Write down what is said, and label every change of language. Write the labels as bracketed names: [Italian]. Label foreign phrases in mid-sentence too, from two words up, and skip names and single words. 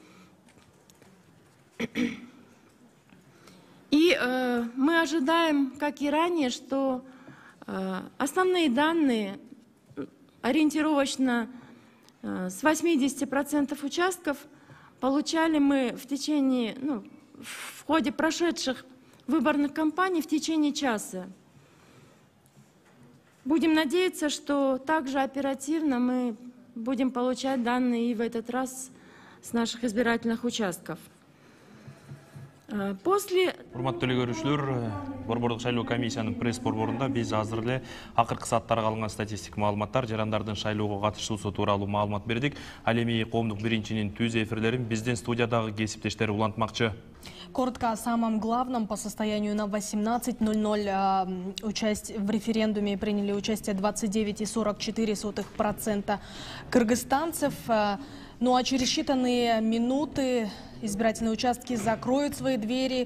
[Russian] И мы ожидаем, как и ранее, что основные данные ориентировочно с 80% участков получали мы в ходе прошедших выборных кампаний в течение часа. Будем надеяться, что также оперативно мы будем получать данные и в этот раз с наших избирательных участков. После... [Kyrgyz] Урматтуу эле көрүүчүлөр, Борбордук шайлоо комиссиянын пресс борборунда биз азыр эле акыркы сааттарга алынган статистик маалыматтар, жарандардын шайлоого катышуусу тууралуу маалымат бердик. Ал эми коомдук биринчинин түз эфирлерин биздин студиядагы кесиптештер улантмакчы. [Russian] Коротко о самом главном. По состоянию на 18:00 в референдуме приняли участие 29,44% кыргызстанцев. Ну а через считанные минуты избирательные участки закроют свои двери.